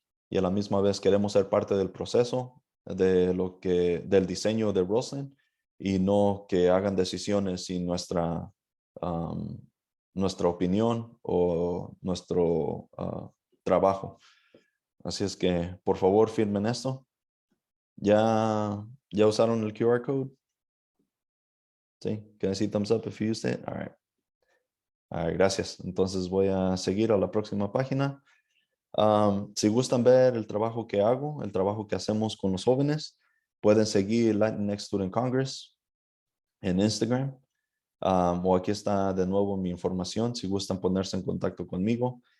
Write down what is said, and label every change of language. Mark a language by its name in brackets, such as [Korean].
[Spanish] Y a la misma vez queremos ser parte del proceso del diseño de Roseland, y no que hagan decisiones sin um, nuestra opinión o nuestro trabajo. Así es que, por favor, firmen esto. ¿Ya usaron el QR code? [English] Sí, can I see thumbs up if you used it? All right. All right, gracias. [Spanish] Entonces voy a seguir a la próxima página. Si gustan ver el trabajo que hago, el trabajo que hacemos con los jóvenes, pueden seguir Latinx Student Congress en Instagram. O aquí está de nuevo mi información si gustan ponerse en contacto conmigo.